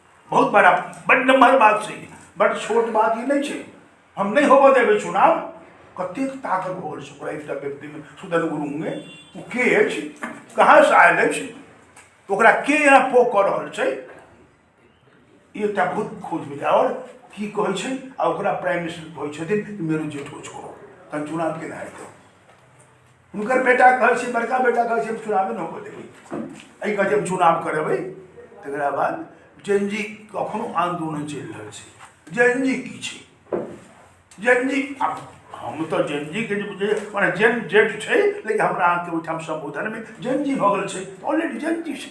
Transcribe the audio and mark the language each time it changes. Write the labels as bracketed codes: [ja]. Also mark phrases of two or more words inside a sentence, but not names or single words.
[mai] बहुत बड़ा बड़ नम्हर बात छै, बड़ छोट बात ई नहीं छै। हम नहीं होबऽ देबै चुनाव। कतेक ताकत भऽ गेल छै ओकरा एकटा व्यक्तिमे, सुदन गुरुङमे। ओ के अछि, कहाँसँ आयल अछि, ओकरा के यहाँ पो कऽ रहल छै, ई एकटा बहुत खोज भेलै। आओर की कहै छै, आ ओकरा [en] prime minister [mai] कहै छथिन [ne] मेरो जेठो छो, [mai] तहन चुनाव केना हेतै। हुनकर बेटा कहै छै, बड़का बेटा कहै छै हम चुनावे नहि होबऽ देबै, एहि कहै छै हम चुनाव करेबै। तकरा बाद जेनजी कखनो आंदोलन चलि रहल छै। जेनजी की छै, जेनजी हम तो जेनजी के माने जेन जेड छै, लेकिन हमरा अहाँके ओहिठाम संबोधनमे जेनजी भऽ गेल छै, ऑलरेडी जेनजी छै।